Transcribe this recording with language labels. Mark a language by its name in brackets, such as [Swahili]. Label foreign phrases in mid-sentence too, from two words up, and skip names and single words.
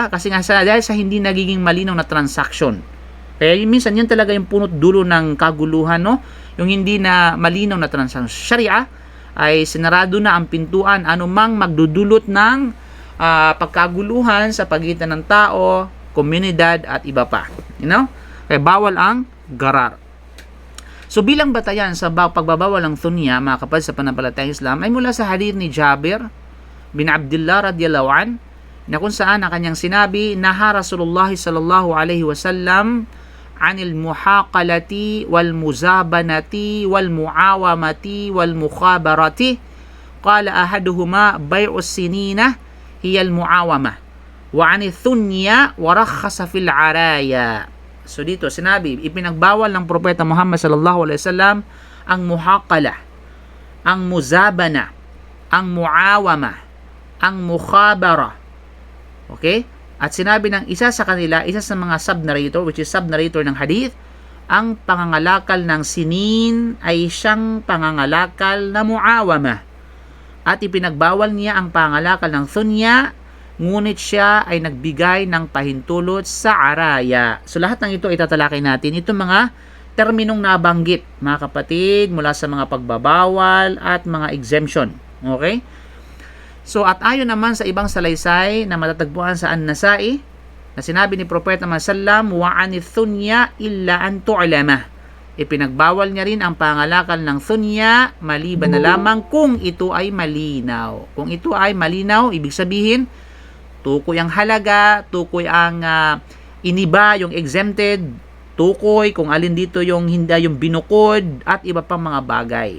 [Filipino] Kasi nga dahil sa hindi nagiging malinaw na transaction. Kaya minsan yun talaga yung punot dulo ng kaguluhan, no? Yung hindi na malinaw na transaction. Sharia ay sinarado na ang pintuan anumang magdudulot ng pagkaguluhan sa pagitan ng tao, komunidad at iba pa. [English] You know? [Filipino] Kaya bawal ang garar. So bilang batayan sa pagbabawal ng thunya, mga kapatid sa panampalatayang Islam, ay mula sa hadith ni Jabir bin Abdullah [Arabic] رضي الله عن, [Filipino] na kung saan ang kanyang sinabi, [Arabic] نهى رسول الله صلى الله عليه وسلم عن المحاقلة والمزابنة والمعاومة والمخابرة قال أحدهما بيع السنين هي المعاومة وعن الثنيا ورخص في العرايا. [Filipino] So dito sinabi, ipinagbawal ng propeta Muhammad [Arabic] صلى الله عليه وسلم [Filipino] ang muhaqala, ang muzabana, ang muawama, ang mukhabara. Okay? At sinabi ng isa sa kanila, isa sa mga sub-narrator, [English] which is sub-narrator [Filipino] ng hadith, ang pangangalakal ng sinin ay siyang pangangalakal na muawama. at ipinagbawal niya ang pangalakal ng thunya, ngunit siya ay nagbigay ng pahintulot sa araya. So lahat ng ito ay tatalakay natin. Ito mga terminong nabanggit, mga kapatid, mula sa mga pagbabawal at mga exemption. Okay? So at ayon naman sa ibang salaysay na matatagpuan sa An-Nasa'i, na sinabi ni Propeta Muhammad [Arabic] سلم وعن الثنيا إلا أن تعلم. [Filipino] Ipinagbawal niya rin ang pangalakal ng thunya maliban na lamang kung ito ay malinaw. Kung ito ay malinaw, ibig sabihin tukoy ang halaga, tukoy ang iniba, yung exempted, tukoy kung alin dito yung hindi, yung binukod at iba pang mga bagay.